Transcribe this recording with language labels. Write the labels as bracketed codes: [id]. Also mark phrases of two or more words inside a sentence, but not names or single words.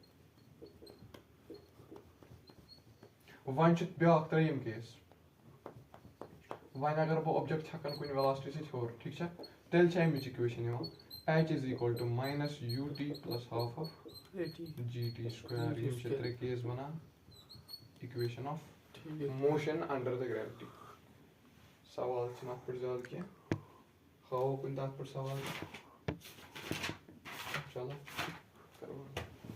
[ks] وۄنۍ چھُ بیٛاکھ ترٛیٚیِم کیس وۄنۍ اگر بہٕ اوبجیکٹ چھکان کُنہِ ویلاسٹی سۭتۍ ہیوٚر ٹھیٖک چھا تیٚلہِ چھِ اَمِچ اِکویشن یِوان [en] h is equal to -u t plus half of g t square [ks] یِم چھِ 3 کیس بنان [en] equation of motion under the gravity [ks] سوال چھِنہٕ اَتھ پٮ۪ٹھ زیادٕ کینٛہہ ہاوو کُنہِ تَتھ پٮ۪ٹھ سوال چلو